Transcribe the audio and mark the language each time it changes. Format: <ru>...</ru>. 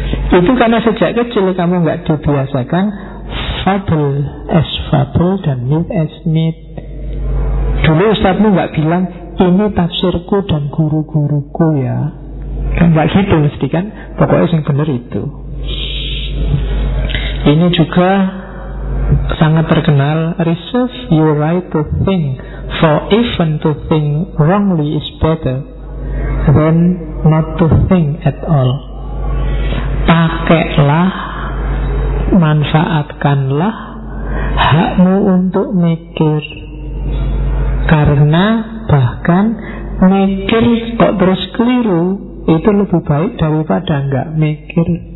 <id>Itu karena sejak kecil kamu gak dibiasakan fabel es fabel dan mit es mit. Dulu ustadmu gak bilang ini tafsirku dan guru-guruku ya. Kan gak gitu mesti kan. Pokoknya yang benar itu. Ini juga sangat terkenal.</id> <en>Reserve your right to think, for even to think wrongly is better than not to think at all.</en> <id>Pakailah, manfaatkanlah hakmu untuk mikir. Karena bahkan mikir kok terus keliru itu lebih baik daripada enggak mikir.</id>